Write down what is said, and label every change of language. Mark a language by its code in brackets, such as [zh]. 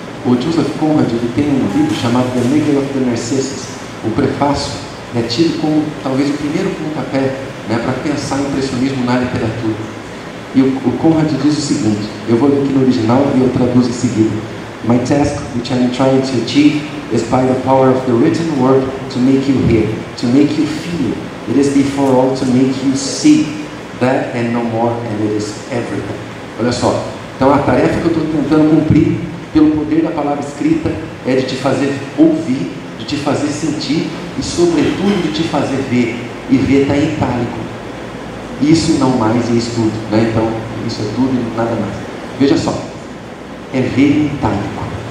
[pt] O Joseph Conrad, ele tem um livro chamado The Making of the Narcissus. O prefácio é tido como talvez o primeiro pontapé, né, para pensar o impressionismo na literatura. E o Conrad diz o seguinte, eu vou ler aqui no original e eu traduzo em seguida. [en] My task, which I am trying to achieve, is by the power of the written word to make you hear, to make you feel. It is before all to make you see. That and no more, and it is everything. [pt] Olha só, então a tarefa que eu estou tentando cumprir pelo poder da palavra escrita é de te fazer ouvir, de te fazer sentir e sobretudo de te fazer ver. E ver está em itálico. Isso e não mais e isso tudo, né? Então isso é tudo e nada mais. Veja só, é ver em itálico.